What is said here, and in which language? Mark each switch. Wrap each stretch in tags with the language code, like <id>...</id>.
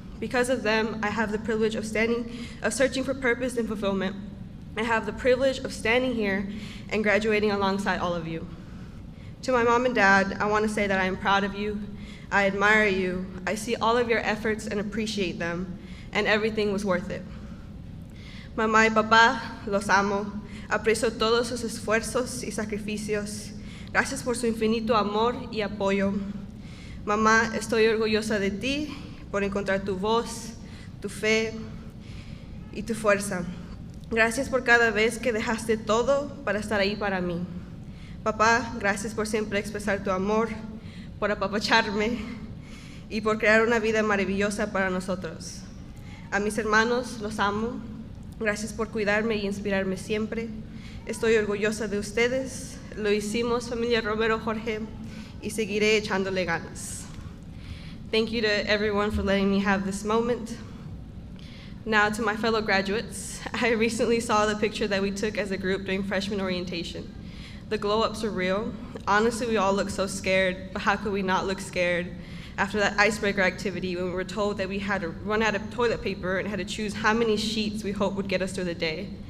<en>Because of them, I have the privilege of searching for purpose and fulfillment. I have the privilege of standing here and graduating alongside all of you. To my mom and dad, I want to say that I am proud of you, I admire you, I see all of your efforts and appreciate them, and everything was worth it.</en> <es>Mamá y papá, los amo. Aprecio todos sus esfuerzos y sacrificios. Gracias por su infinito amor y apoyo. Mamá, estoy orgullosa de ti por encontrar tu voz, tu fe y tu fuerza. Gracias por cada vez que dejaste todo para estar ahí para mí. Papá, gracias por siempre expresar tu amor, por apapacharme y por crear una vida maravillosa para nosotros. A mis hermanos, los amo. Gracias por cuidarme y inspirarme siempre. Estoy orgullosa de ustedes. Lo hicimos, familia Romero Jorge, y seguiré echándole ganas.</es> <en>Thank you to everyone for letting me have this moment. Now to my fellow graduates, I recently saw the picture that we took as a group during freshman orientation. The glow-ups were real. Honestly, we all looked so scared, but how could we not look scared after that icebreaker activity when we were told that we had to run out of toilet paper and had to choose how many sheets we hoped would get us through the day.</en>